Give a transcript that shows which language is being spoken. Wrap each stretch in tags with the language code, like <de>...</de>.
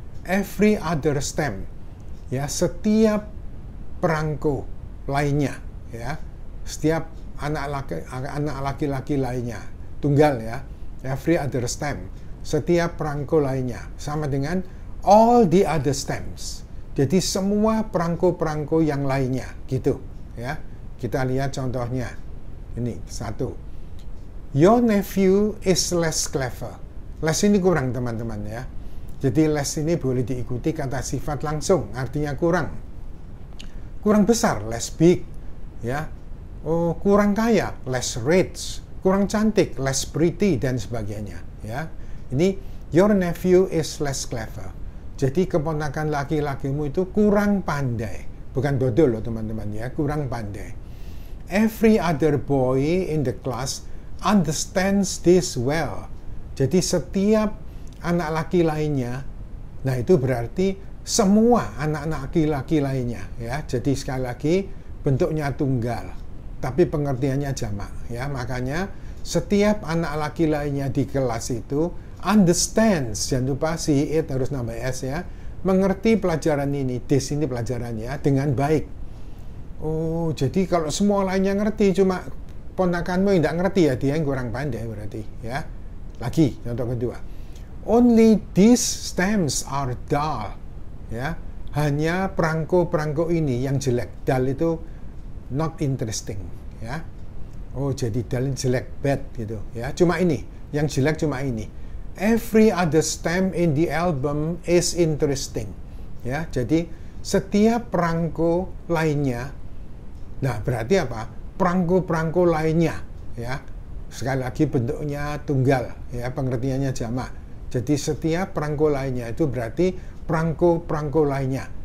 <en>Every other stem</en> <id>ya, setiap perangko lainnya ya, setiap anak laki-laki lainnya tunggal ya.</id> <en>Every other stem,</en> <id>setiap perangko lainnya, sama dengan</id> <en>all the other stems.</en> <id>Jadi semua perangko-perangko yang lainnya gitu ya. Kita lihat contohnya. Ini satu.</id> <en>Your nephew is less clever.</en> <id>Less ini kurang teman-teman ya. Jadi less ini boleh diikuti kata sifat langsung, artinya kurang. Kurang besar,</id> <en>less big.</en> <id>Ya. Oh, kurang kaya,</id> <en>less rich.</en> <id>Kurang cantik,</id> <en>less pretty,</en> <id>dan sebagainya. Ya. Ini,</id> <en>your nephew is less clever.</en> <id>Jadi keponakan laki-lakimu itu kurang pandai. Bukan bodoh loh teman-teman ya, kurang pandai.</id> <en>Every other boy in the class understands this well.</en> <id>Jadi setiap anak laki lainnya, nah itu berarti semua anak-anak laki-laki lainnya ya. Jadi sekali lagi bentuknya tunggal, tapi pengertiannya jamak ya. Makanya setiap anak laki lainnya di kelas itu</id> <en>understands,</en> <id>jangan lupa si it harus nambah s ya, mengerti pelajaran ini,</id> <en>this</en> <id>ini pelajarannya dengan baik. Oh, jadi kalau semua lainnya ngerti, cuma ponakanmu yang tidak ngerti ya, dia yang kurang pandai berarti ya. Lagi contoh kedua.</id> <en>Only these stems are dull.</en> <id>Ya, hanya perangko-perangko ini yang jelek. Dull itu</id> <en>not interesting.</en> <id>Ya, oh jadi dull jelek,</id> <en>bad</en> <id>gitu. Ya, cuma ini. Yang jelek cuma ini.</id> <en>Every other stem in the album is interesting.</en> <id>Ya, jadi setiap perangko lainnya. Nah, berarti apa? Perangko-perangko lainnya. Ya, sekali lagi bentuknya tunggal. Ya, pengertiannya jamak. Jadi setiap perangko lainnya itu berarti perangko-perangko lainnya.</id>